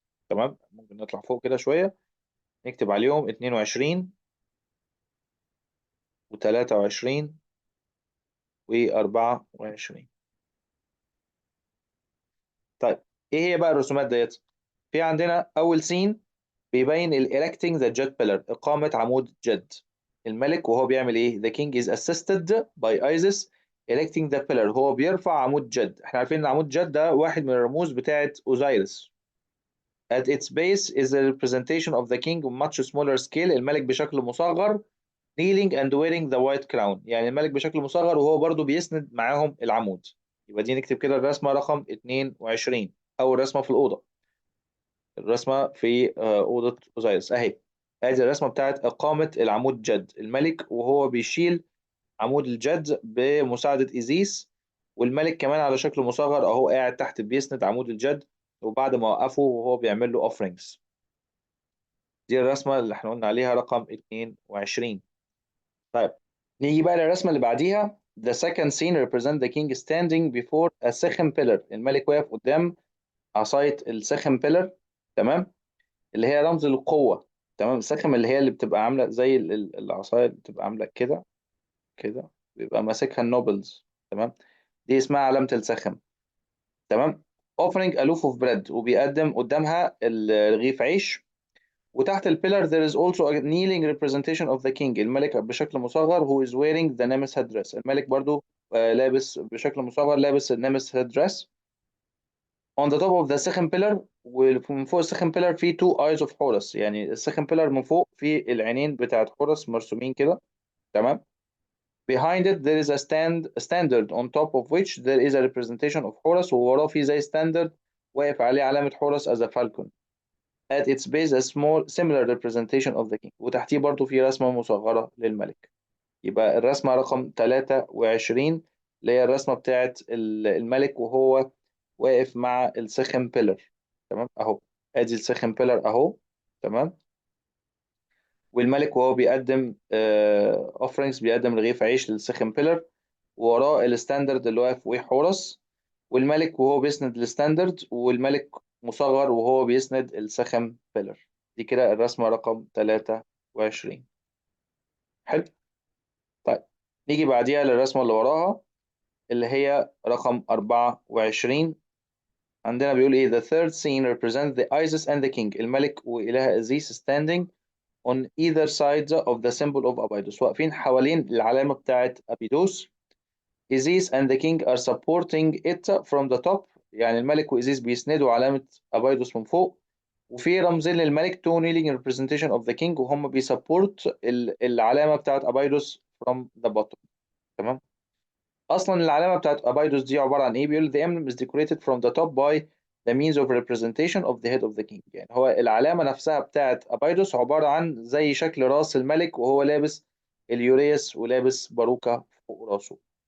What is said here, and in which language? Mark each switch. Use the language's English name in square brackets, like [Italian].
[Arabic] تمام، ممكن نطلع فوق كده شويه نكتب عليهم 22 و23 و24. طيب ايه هي بقى الرسومات ديت؟ في عندنا اول سين بيبين [English] erecting the jet pillar، [Arabic] اقامه عمود جد. الملك وهو بيعمل ايه؟ [English] The king is assisted by Isis erecting the pillar، [Arabic] هو بيرفع عمود جد. احنا عارفين ان عمود جد ده واحد من الرموز بتاعت اوزايرس. [English] At its base is a representation of the king on much smaller scale، [Arabic] الملك بشكل مصغر [English] kneeling and wearing the white crown، [Arabic] يعني الملك بشكل مصغر وهو برضو بيسند معاهم العمود. يبقى دي نكتب كده الرسمة رقم 22، أول رسمة في الأوضة، الرسمة في أوضة أوزايرس أهي. ادي الرسمة بتاعت إقامة العمود جد، الملك وهو بيشيل عمود الجد بمساعدة إيزيس، والملك كمان على شكل مصغر أهو قاعد تحت بيسند عمود الجد، وبعد ما وقفه وهو بيعمل له offerings. دي الرسمة اللي احنا قلنا عليها رقم 22. طيب نيجي بقى للرسمة اللي بعديها. [English] The second scene represent the king standing before a second pillar، [Arabic] الملك واقف قدام عصاية السكند [English] pillar، [Arabic] تمام، اللي هي رمز للقوة. تمام، السكم اللي هي اللي بتبقى عاملة زي العصاية اللي بتبقى عاملة كده كده، بيبقى ماسكها النوبلز. تمام، دي اسمها علامة السخم. تمام، [English] offering a loaf of bread، [Arabic] وبيقدم قدامها رغيف عيش. وتحت البيلر [English] there is also a kneeling representation of the king، [Arabic] الملك بشكل مصغر [English] who is wearing the Nemes headdress، [Arabic] الملك برضو لابس بشكل مصغر لابس النمس [English] headdress. on the top of the second pillar، [Arabic] ومن فوق السكند pillar في [English] two eyes of Horus، [Arabic] يعني السكند pillar من فوق في العينين بتاعت حورس مرسومين كده. [English] تمام، behind it there is a standard on top of which there is a representation of Horus، [Arabic] ووراه في زي [English] standard [Arabic] واقف عليه علامة حورس [English] as a falcon. at its base a small similar representation of the king، [Arabic] وتحتيه برضو في رسمة مصغرة للملك. يبقى الرسمة رقم 23 اللي هي الرسمة بتاعت الملك وهو واقف مع السكند بيلر. تمام اهو، ادي السكند بيلر اهو. تمام، والملك وهو بيقدم اوفرنجز، بيقدم رغيف عيش للسكند بيلر، ووراه الستاندرد اللي واقف فوقيه حورس، والملك وهو بيسند الستاندرد، والملك مصغر وهو بيسند السكند بيلر. دي كده الرسمة رقم 23. حلو. طيب نيجي بعديها للرسمة اللي وراها اللي هي رقم 24. عندنا بيقول ايه [English] the third scene represents the Isis and the king، [Arabic] الملك وإله أزيس [English] standing on either side of the symbol of Abydos، [Arabic] واقفين حوالين العلامة بتاعت أبيدوس. [English] Isis and the king are supporting it from the top، [Arabic] يعني الملك وإيزيس بيسندوا علامة أبيدوس من فوق، وفي رمزين للملك [English] two kneeling representation of the king، [Arabic] وهم بيسبورت العلامة بتاعت أبيدوس [English] from the bottom. [Arabic] تمام، اصلا العلامه بتاعت ابايدوس دي عباره عن ايه؟ بيقول [English] the emblem is decorated from the top by the means of representation of the head of the king، [Arabic] يعني هو العلامه نفسها بتاعت ابايدوس عباره عن زي شكل راس الملك وهو لابس اليوريس ولابس باروكه فوق راسه.